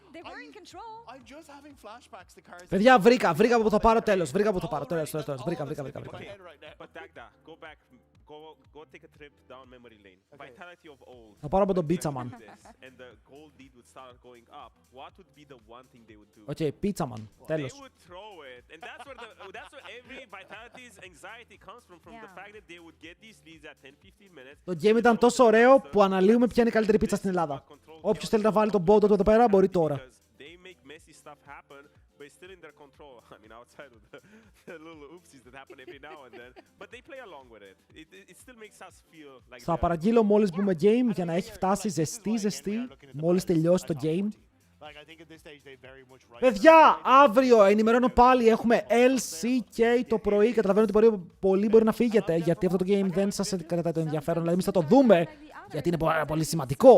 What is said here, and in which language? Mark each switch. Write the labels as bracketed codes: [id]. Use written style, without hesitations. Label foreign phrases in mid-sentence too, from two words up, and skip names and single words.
[en] They were in control. I'm just having flashbacks to cards. [el] Παιδιά, βρήκα που το πάρω τέλος. Βρήκα που το πάρω τέλος. Βρήκα. [en] But Dagda, go back, go take a trip down memory lane. Vitality of old. [el] Θα πάρω από τον Pizza Man. [en] And the gold lead would start going up. What would be the one thing they would do? [el] Οκ, Pizza Man. [en] They [el] Τέλος. [en] would throw it, and that's where every Vitality's anxiety comes from the fact that they would get these leads at 10-15 minutes. [el] Το game ήταν τόσο ωραίο που αναλύουμε ποια είναι η καλύτερη πίτσα στην Ελλάδα. Όποιος θέλει να βάλει τον bot του εδώ πέρα μπορεί τώρα. [en] They make messy stuff happen, but it's still in their control. I mean, outside of the little oopsies that happen every now and then, but they play along with it. It still makes us feel like. [el] Θα παραγγείλω μόλις μπούμε game για να έχει φτάσει ζεστή μόλις τελειώσει το game. Παιδιά, αύριο ενημερώνω πάλι, έχουμε LCK το πρωί. Καταλαβαίνω ότι πολλοί μπορεί να φύγετε, γιατί αυτό το game δεν σας κρατάει το ενδιαφέρον. Δηλαδή, εμείς θα το δούμε, γιατί είναι πολύ σημαντικό.